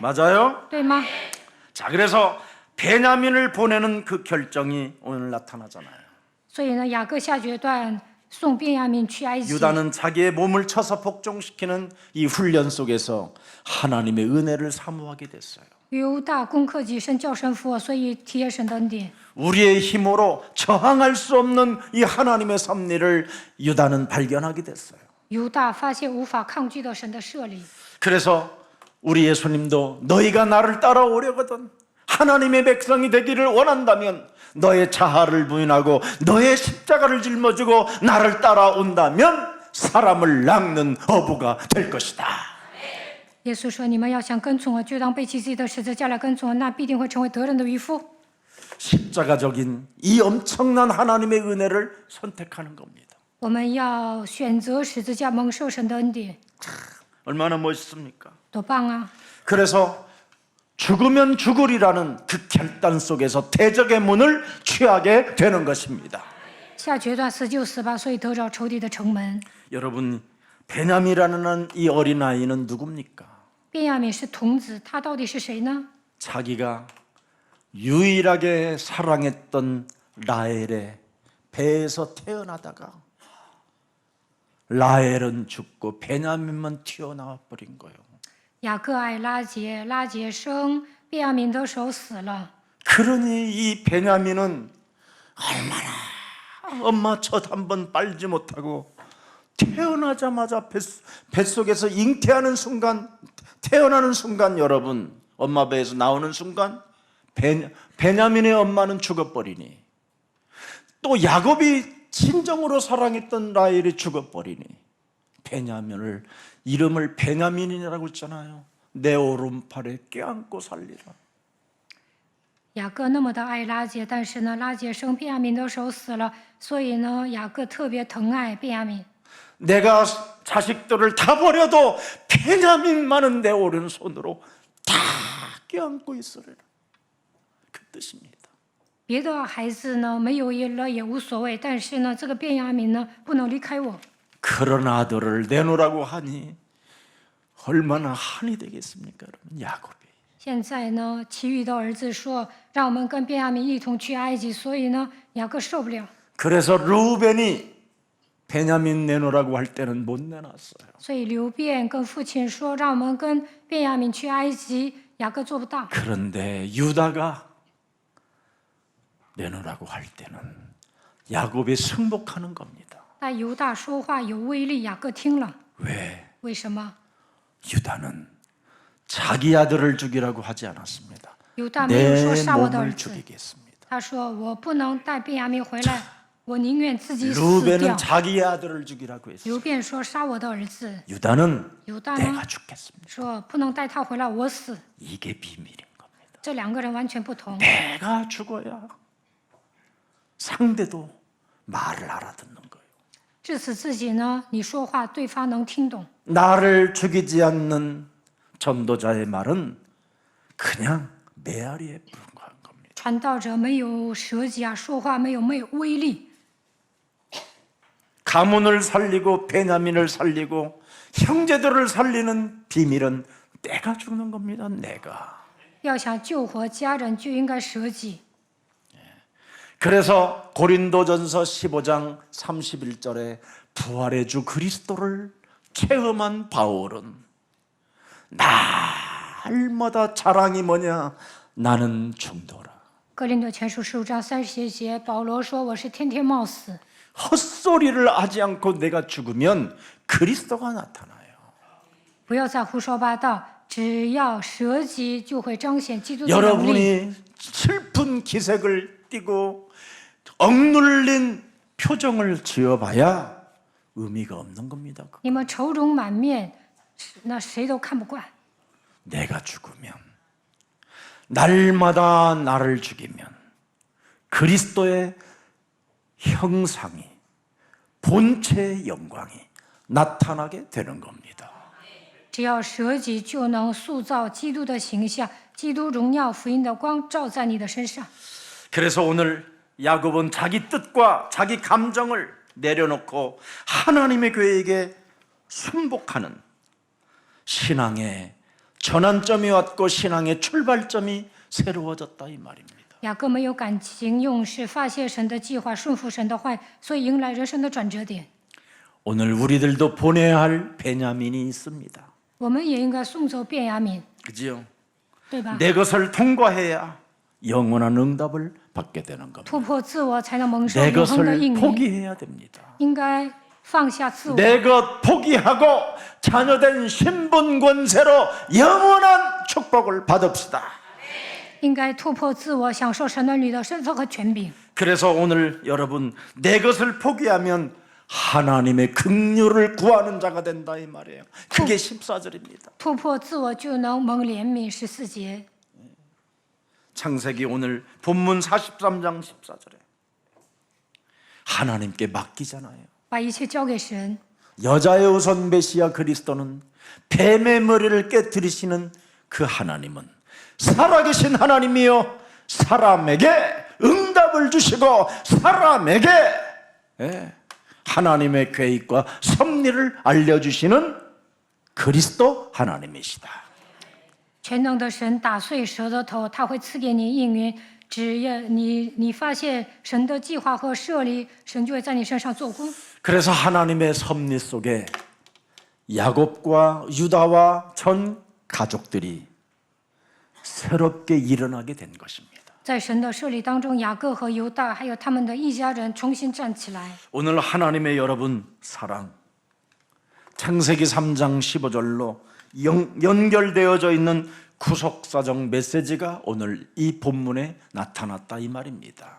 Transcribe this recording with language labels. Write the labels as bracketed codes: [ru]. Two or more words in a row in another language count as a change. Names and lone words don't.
[ko] 맞아요? [zh] 对吗？ [ko] 자, 그래서 베냐민을 보내는 그 결정이 오늘 나타나잖아요. [zh] 所以呢，雅各下决断送便雅悯去埃及。 [ko] 유다는 자기의 몸을 쳐서 복종시키는 이 훈련 속에서 하나님의 은혜를 사모하게 됐어요. [zh] 犹大攻克己身，叫神服我，所以体验神的恩典。 [ko] 우리의 힘으로 저항할 수 없는 이 하나님의 섭리를 유다는 발견하게 됐어요. [zh] 犹大发现无法抗拒到神的设立， [ko] 그래서 우리 예수님도 너희가 나를 따라오려거든 하나님의 백성이 되기를 원한다면 너의 자아를 부인하고 너의 십자가를 짊어지고 나를 따라온다면 사람을 낚는 어부가 될 것이다. [zh] 耶稣说：“你们要想跟从我，就当背起自己的十字架来跟从我，那必定会成为得人的渔夫。” [ko] 십자가적인 이 엄청난 하나님의 은혜를 선택하는 겁니다. [zh] 我们要选择十字架蒙受神的恩典， [ko] 얼마나 멋있습니까? [zh] 多棒啊！ [ko] 그래서 죽으면 죽으리라는 그 결단 속에서 대적의 문을 취하게 되는 것입니다. [zh] 下决断死就死吧，所以得着仇敌的城门。 [ko] 여러분, 베냐민이라는 이 어린아이는 누굽니까? [zh] 便雅悯是童子，他到底是谁呢？ [ko] 자기가 유일하게 사랑했던 라헬의 배에서 태어나다가 라헬은 죽고 베냐민만 튀어나와 버린 거예요. [zh] 雅各爱拉结，拉结生便雅悯的时候死了。 [ko] 그러니 이 베냐민은 얼마나 엄마 젖 한 번 빨지 못하고 태어나자마자 뱃속에서 잉태하는 순간, 태어나는 순간 여러분, 엄마 배에서 나오는 순간 베냐민의 엄마는 죽어버리니 또 야곱이 진정으로 사랑했던 라헬이 죽어버리니 베냐민을 이름을 베냐민이라고 했잖아요. 내 오른팔에 껴안고 살리라. [zh] 雅各那么的爱拉结，但是呢，拉结生便雅悯的时候死了，所以呢，雅各特别疼爱便雅悯。 [ko] 내가 자식들을 다 버려도 베냐민만은 내 오른손으로 다 껴안고 있으리라. 그 뜻입니다. [zh] 别的孩子呢，没有了也无所谓，但是呢，这个便雅悯呢，不能离开我。 [ko] 그런 아들을 내놓으라고 하니 얼마나 한이 되겠습니까, 여러분? 야곱이. [zh] 现在呢，其余的儿子说，让我们跟便雅悯一同去埃及，所以呢，雅各受不了， [ko] 그래서 루벤이 베냐민 내놓으라고 할 때는 못 내놨어요. [zh] 所以刘辩跟父亲说，让我们跟便雅悯去埃及，雅各做不到。 [ko] 그런데 유다가 내놓으라고 할 때는 야곱이 승복하는 겁니다. [zh] 但犹大说话有威力，雅各听了， [ko] 왜? [zh] 为什么？ [ko] 유다는 자기 아들을 죽이라고 하지 않았습니다. [zh] 犹大没有说 [ko] 내 [zh] 杀我的儿 [ko] 몸을 [zh] 子， [ko] 죽이겠습니다. [zh] 他说我不能带便雅悯回来，我宁愿自己死掉 [ko] 루벤은 。 자기의 아들을 죽이라고 했어요. [zh] 刘辩说杀我的儿子， [ko] 유다는 [zh] 犹大呢 [ko] 내가 죽겠습니다. [zh] 说不能带他回来，我死。 [ko] 이게 비밀인 겁니다. [zh] 这两个人完全不同。 [ko] 내가 죽어야 상대도 말을 알아듣는 거예요. [zh] 致死自己呢，你说话对方能听懂。 [ko] 나를 죽이지 않는 전도자의 말은 그냥 메아리에 불과한 겁니다. [zh] 传道者没有舍己啊，说话没有威力。 [ko] 가문을 살리고 베냐민을 살리고 형제들을 살리는 비밀은 내가 죽는 겁니다. 내가. [zh] 要想救活家人，就应该舍己。 [ko] 그래서 고린도전서 15장 31절에 부활의 주 그리스도를 체험한 바울은 날마다 자랑이 뭐냐? 나는 중도라. [zh] 哥林多前书15章30节，保罗说：“我是天天冒死， [ko] 헛소리를 하지 않고 내가 죽으면 그리스도가 나타나요. [zh] 不要再胡说八道。只要舍己，就会彰显基督的能力。 [ko] 여러분이 슬픈 기색을 띠고 억눌린 표정을 지어봐야 의미가 없는 겁니다. [zh] 你们愁容满面，那谁都看不惯。 [ko] 내가 죽으면 날마다 나를 죽이면 그리스도의 형상이 본체의 영광이 나타나게 되는 겁니다. [zh] 只要舍己，就能塑造基督的形象，基督荣耀福音的光照在你的身上。 [ko] 그래서 오늘 야곱은 자기 뜻과 자기 감정을 내려놓고 하나님의 교회에게 순복하는 신앙의 전환점이 왔고 신앙의 출발점이 새로워졌다 이 말입니다. [zh] 雅各没有感情用事，发现神的计划，顺服神的话，所以迎来人生的转折点。 [ko] 오늘 우리들도 보내야 할 베냐민이 있습니다. [zh] 我们也应该送走便雅悯， [ko] 그지요? [zh] 对吧？ [ko] 내 것을 통과해야 영원한 응답을 받게 되는 겁니다. [zh] 突破自我，才能蒙受 [ko] 내 [zh] 永恒的 [ko] 것을 [zh] 应允。 [ko] 포기해야 됩니다. [zh] 应该放下自我， [ko] 내 것 포기하고 자녀된 신분 권세로 영원한 축복을 받읍시다. [zh] 应该突破自我，享受神儿女的身份和权柄。 [ko] 그래서 오늘 여러분 내 것을 포기하면 하나님의 긍휼을 구하는 자가 된다 이 말이에요. 그게 14절입니다. [zh] 突破自我，就能蒙怜悯。14节， [ko] 창세기 오늘 본문 43장 14절에 하나님께 맡기잖아요. [zh] 把一切交给神。 [ko] 여자의 우선 메시아 그리스도는 뱀의 머리를 깨뜨리시는 그 하나님은 살아계신 하나님이요 사람에게 응답을 주시고 사람에게 하나님의 계획과 섭리를 알려주시는 그리스도 하나님이시다. [zh] 全能的神打碎蛇的头，他会赐给你应允。只要你发现神的计划和设立，神就会在你身上做工。 [ko] 그래서 하나님의 섭리 속에 야곱과 유다와 전 가족들이 새롭게 일어나게 된 것입니다. [zh] 在神的设立当中，雅各和犹大还有他们的一家人重新站起来。 [ko] 오늘 하나님의 여러분 사랑 창세기 3장 15절로 연결되어져 있는 구속사정 메시지가 오늘 이 본문에 나타났다 이 말입니다.